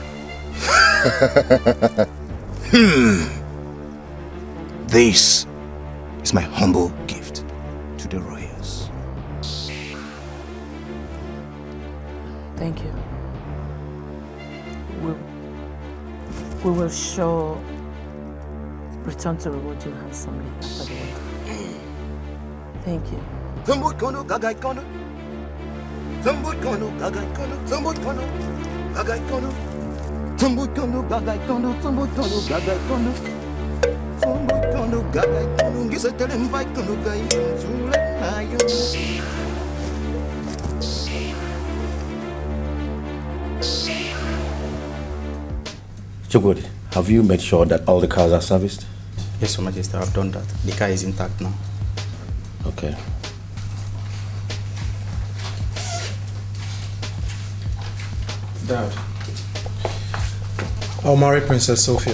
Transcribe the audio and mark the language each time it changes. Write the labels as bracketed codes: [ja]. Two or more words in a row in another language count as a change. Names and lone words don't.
[en] This is my humble gift to the royals. Thank you. We will sure return to reward you handsomely after the wedding. Thank you. Zambut kono gagai kono. Zambut kono gagai kono. Zambut kono gagai kono. Zambut kono gagai kono. Zambut kono gagai kono. Zambut kono gagai kono. Gisa telem vai kono gai. Zule ayo. Chugodi, have you made sure that all the cars are serviced? Yes, Your Majesty, I've done that. The car is intact now. Okay. Dad, I'll marry Princess Sophia.